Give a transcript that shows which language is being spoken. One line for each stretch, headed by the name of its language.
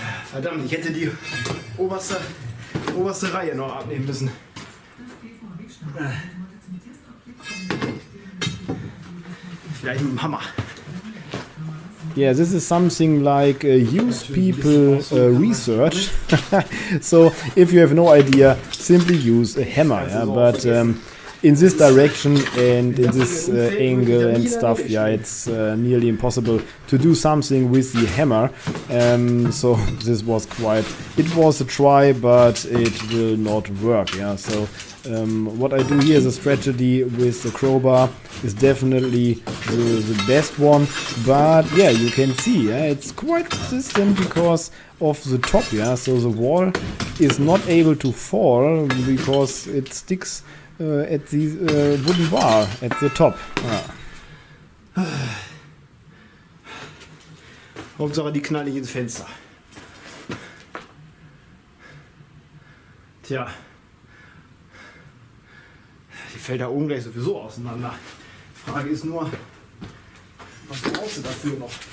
German: Verdammt, ich hätte die oberste Reihe noch abnehmen müssen. Vielleicht mit dem Hammer.
English: Yeah, this is something like use people research. So if you have no idea, simply use a hammer. Yeah? But in this direction and in this angle and stuff, yeah, it's nearly impossible to do something with the hammer. So this was it was a try, but it will not work. Yeah, so what I do here as a strategy with the crowbar is definitely the best one. But yeah, you can see, yeah, it's quite resistant because of the top. Yeah, so the wall is not able to fall because it sticks at the wooden bar at the top.
German: Ja. Hauptsache die knall ich ins Fenster. Tja. Die fällt da oben gleich sowieso auseinander. Frage ist nur, was brauchst du dafür noch?